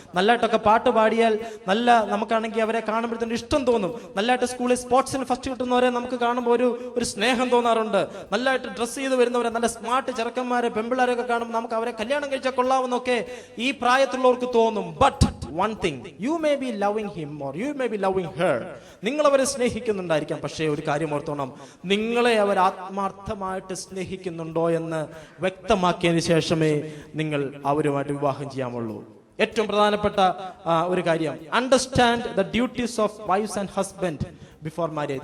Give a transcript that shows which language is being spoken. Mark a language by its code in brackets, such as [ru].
[ml] നല്ലതായിട്ടൊക്കെ പാട്ട് പാടിയാൽ നമുക്കാണെങ്കിൽ അവരെ കാണുമ്പോഴത്തേനും ഇഷ്ടം തോന്നും. നല്ലതായിട്ട് സ്കൂളിൽ സ്പോർട്സിന് ഫസ്റ്റ് കിട്ടുന്നവരെ നമുക്ക് കാണുമ്പോൾ ഒരു സ്നേഹം തോന്നാറുണ്ട്. നല്ലതായിട്ട് ഡ്രസ്സ് ചെയ്ത് വരുന്നവരെ, നല്ല സ്മാർട്ട് ചെറുക്കന്മാരെ, പെമ്പിള്ളാരൊക്കെ കാണുമ്പോൾ നമുക്ക് അവരെ കല്യാണം കഴിച്ചാൽ കൊള്ളാമെന്നൊക്കെ ഈ പ്രായത്തിലുള്ളവർക്ക് തോന്നും. But [en] one thing. You may be loving him or you may be loving her. [ml] നിങ്ങൾ അവരെ സ്നേഹിക്കുന്നുണ്ടായിരിക്കാം, പക്ഷേ ഒരു കാര്യം ഓർത്തോണം, നിങ്ങളെ അവർ ആത്മാർത്ഥമായിട്ട് സ്നേഹിക്കുന്നുണ്ടോ എന്ന് വ്യക്തമാക്കിയതിന് ശേഷമേ നിങ്ങൾ അവരുമായിട്ട് വിവാഹം ചെയ്യാമുള്ളൂ. ഏറ്റവും പ്രധാനപ്പെട്ട ഒരു കാര്യം, [en] Understand the duties of wifes and husband before marriage.